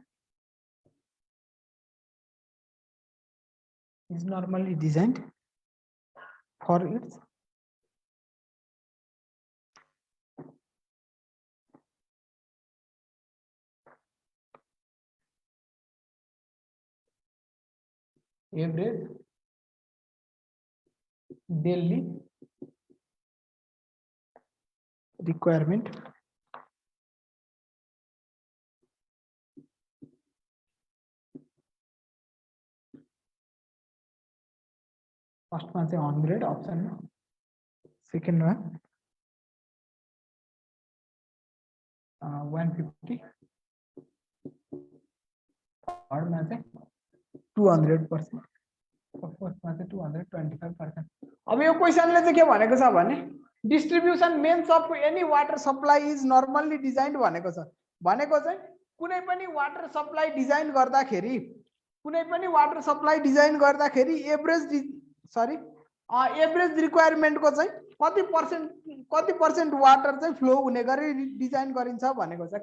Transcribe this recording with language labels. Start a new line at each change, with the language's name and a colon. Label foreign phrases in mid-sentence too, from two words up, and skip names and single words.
English: for its average daily
Hindi: requirement फर्स्ट में 100 ऑप्शन में, सेकेंड में 150, थर्ड में 200%, फोर्थ में 225%।
Nepali: अब यो क्वेशनले चाहिँ के भनेको छ भने
English: distribution mains of any water supply is normally designed
Nepali: भनेको छ। भनेको चाहिँ कुनै पनि
English: water supply
Nepali: डिजाइन गर्दाखेरि
English: average requirement
Nepali: को चाहिँ कति
English: percent water
Nepali: चाहिँ फ्लो हुने गरी डिजाइन गरिन्छ भनेको छ।